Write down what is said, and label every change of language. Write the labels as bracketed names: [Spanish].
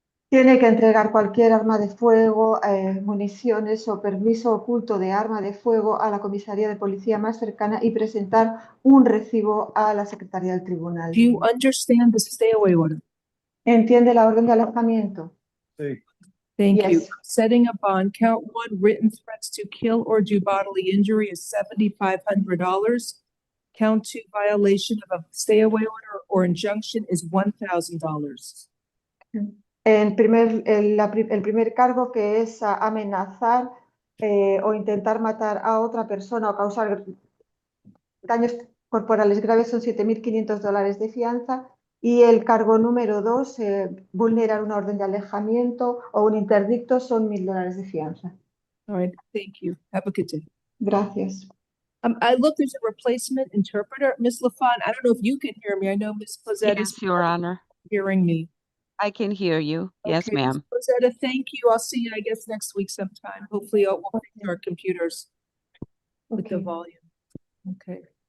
[Spanish] Tiene que entregar cualquier arma de fuego, municiones o permiso oculto de arma de fuego a la comisaría de policía más cercana y presentar un recibo a la secretaría del tribunal. [English] Do you understand the stay away order? [Spanish] ¿Entiende la orden de alejamiento? Sí. [English] Thank you. Yes. Setting a bond, count 1, written threats to kill or do bodily injury is $7,500. Count 2, violation of a stay away order or injunction is $1,000. [Spanish] El primer cargo, que es amenazar o intentar matar a otra persona o causar daños corporales graves, son $7.500 de fianza. Y el cargo número 2, vulnerar una orden de alejamiento o un interdicto, son $1.000 de fianza. [English] All right, thank you. Have a good day. [Spanish] Gracias. [English] I look, there's a replacement interpreter. Ms. LaFon, I don't know if you can hear me. I know Ms. Plazette is Yes, Your Honor. hearing me. I can hear you. Yes, Okay, ma'am. Rosetta, thank you. I'll see you, I guess, next week sometime. Hopefully we'll fix our computers with the volume. Okay.